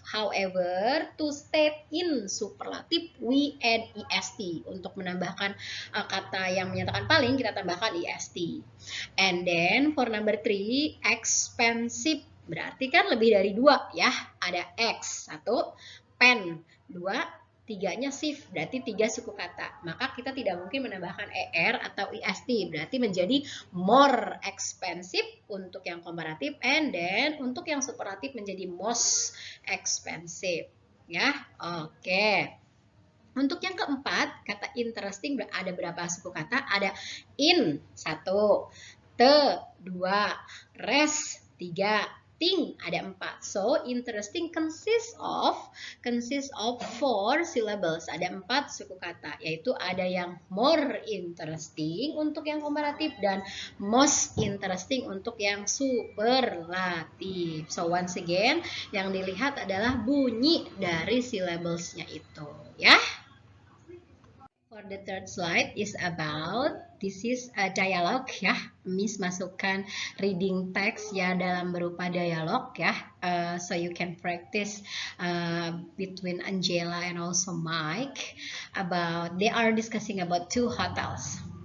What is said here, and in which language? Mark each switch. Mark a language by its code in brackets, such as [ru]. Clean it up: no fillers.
[en] However, to state in superlative, we add EST. [id] Untuk menambahkan kata yang menyatakan paling, kita tambahkan EST. [en] And then, for number 3, expensive. [id] Berarti kan lebih dari 2 ya. Ada X, 1, pen, 2, 3-nya shift, berarti 3 suku kata. Maka kita tidak mungkin menambahkan ER atau EST, berarti menjadi more expensive untuk yang komparatif, and then untuk yang superlatif menjadi most expensive. Ya, oke. Untuk yang keempat, kata interesting ada berapa suku kata? Ada in, 1, te, 2, res, 3, ting, ada 4. [en] So interesting consists of 4 syllables, [id] ada 4 suku kata, yaitu ada yang more interesting untuk yang komparatif dan most interesting untuk yang superlatif. So once again, yang dilihat adalah bunyi dari syllablesnya itu ya. [en] For the third slide is about, this is a dialogue ya. [id] Miss masukkan reading text ya dalam berupa dialog ya. [en] So you can practice between Angela and also Mike about, they are discussing about 2 hotels.